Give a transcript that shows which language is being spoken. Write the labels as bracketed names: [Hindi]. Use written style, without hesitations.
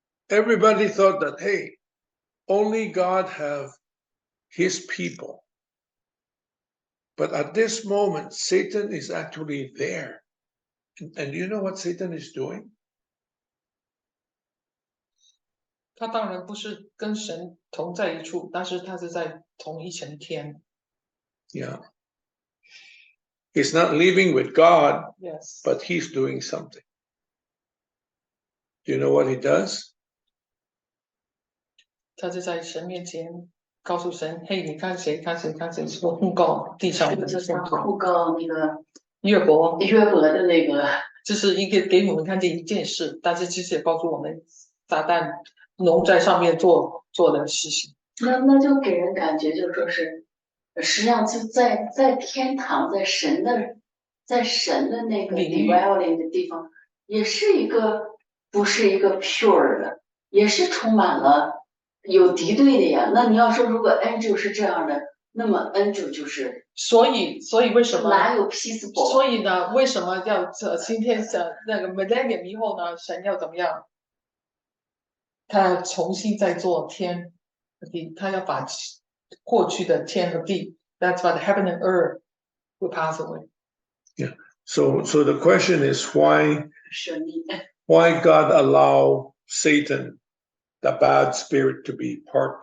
[English] Everybody thought that, hey, only God have his people. But at this moment, Satan is actually there. And you know what Satan is doing? [Chinese] 他当然不是跟神同在一处，但是他是在同一层天。 [English] Yeah. He's not living with God, Yes. but he's doing something. Do you know what he does? [Chinese] 他就在神面前告诉神：“嘿，你看谁？看谁？看谁？是不控告地上的就是他控告那个约伯？约伯的那个，这是一个给我们看见一件事，但是其实也告诉我们撒旦龙在上面做的事情。那就给人感觉就说是，实际上就在天堂，在神的那个 dwelling 的地方，也是一个不是一个 pure 的，也是充满了有敌对的呀。那你要说如果 angel 是这样的，那么 angel 就是所以为什么哪有 peaceable？所以呢，为什么要今天那个 millennium 以后呢？神要怎么样？他要重新再做天和地，他要把过去的天和地 ， [English] That's why the heaven and earth will pass away. Yeah. So the question is why [Chinese] 神力 [English] God allow Satan, the bad spirit, to be part